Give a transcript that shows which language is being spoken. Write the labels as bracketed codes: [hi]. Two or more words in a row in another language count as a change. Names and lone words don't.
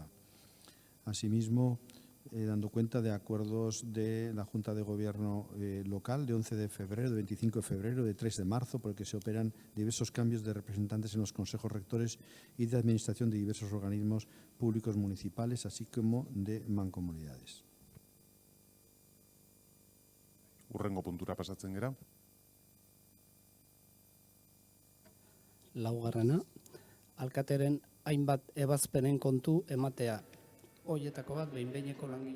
[es] Asimismo, dando cuenta de acuerdos de la Junta de Gobierno local de 11 de febrero, de 25 de febrero, de 3 de marzo, por el que se operan diversos cambios de representantes en los consejos rectores y de administración de diversos organismos públicos municipales, así como de mancomunidades. [eu] Hurrengo puntura pasatzen gera. Laugarrena, alkateren hainbat ebazpenen kontu ematea. Hoietako bat, behin-behineko langile.